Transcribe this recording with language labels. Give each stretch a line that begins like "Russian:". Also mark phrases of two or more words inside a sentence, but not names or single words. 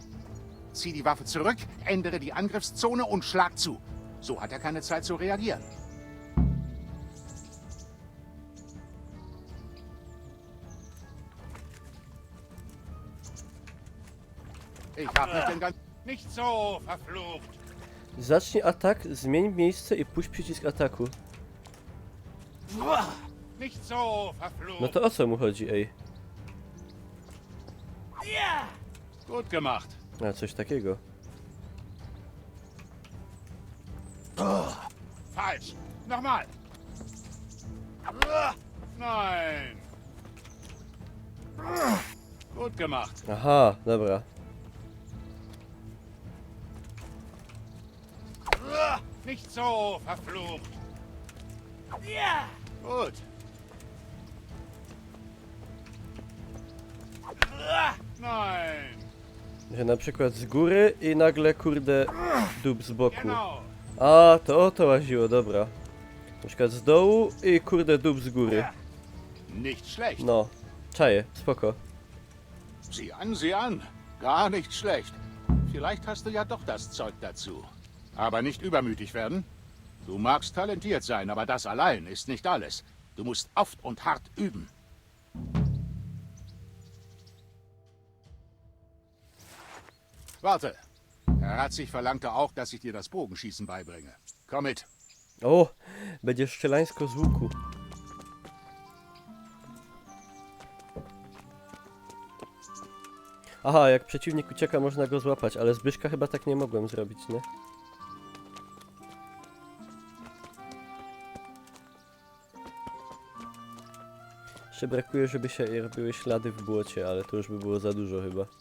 German: Zieh die Waffe zurück, ändere die Angriffszone und schlag zu. So hat er keine Zeit zu reagieren. Ich hab nicht den ganzen... Nicht so, verflucht!
Polish: Zacznij atak, zmień miejsce i puść przycisk ataku.
German: Nicht so, verflucht!
Polish: No to o co mu chodzi, ej?
German: Gut gemacht.
Polish: A, coś takiego.
German: Falsch. Nochmal. Nein. Gut gemacht.
Polish: Aha, dobra.
German: Nicht so, verflucht. Gut. Nein.
Polish: Że na przykład z góry i nagle kurde dub z boku.
German: Genau.
Polish: A, to o to łaziło, dobra. Na przykład z dołu i kurde dub z góry.
German: Nicht schlecht.
Polish: No, czaję, spoko.
German: Sieh an. Gar nicht schlecht. Vielleicht hast du ja doch das Zeug dazu. Aber nicht übermütig werden. Du magst talentiert sein, aber das allein ist nicht alles. Du musst oft und hart üben. Warte. Herr Ratzig verlangte auch, dass ich dir das Bogenschießen beibringe. Komm mit.
Polish: O, będzie strzelańsko z łuku. Aha, jak przeciwnik ucieka, można go złapać, ale Zbyszka chyba tak nie mogłem zrobić, nie? Jeszcze brakuje, żeby się robiły ślady w błocie, ale to już by było za dużo chyba.